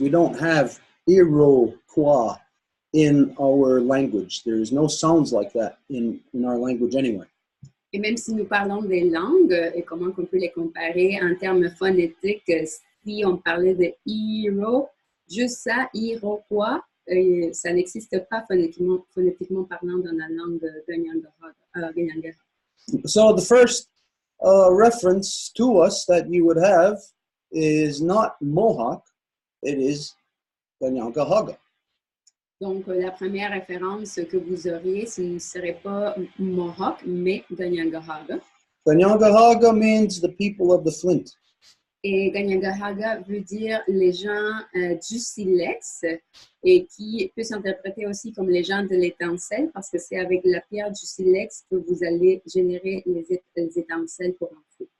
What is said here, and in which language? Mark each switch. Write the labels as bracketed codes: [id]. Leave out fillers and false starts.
[en] We don't have Iroquois in our language. There is no sounds like that in our language anyway. [fr] Et même si nous parlons des langues et comment on peut les comparer en termes phonétiques, si on parlait de Iro, juste ça, Iroquois, ça n'existe pas phonétiquement parlant dans la langue Ganyangahaga. [en] So the first reference to us that you would have is not Mohawk, it is Ganyangahaga. [fr] Donc, la première référence que vous auriez, ce ne serait pas Mohawk, mais Ganyangahaga. [en] Ganyangahaga means the people of the Flint. [fr] Et Ganyangahaga veut dire les gens du silex et qui peut s'interpréter aussi comme les gens de l'étincelle parce que c'est avec la pierre du silex que vous allez générer les étincelles pour un feu.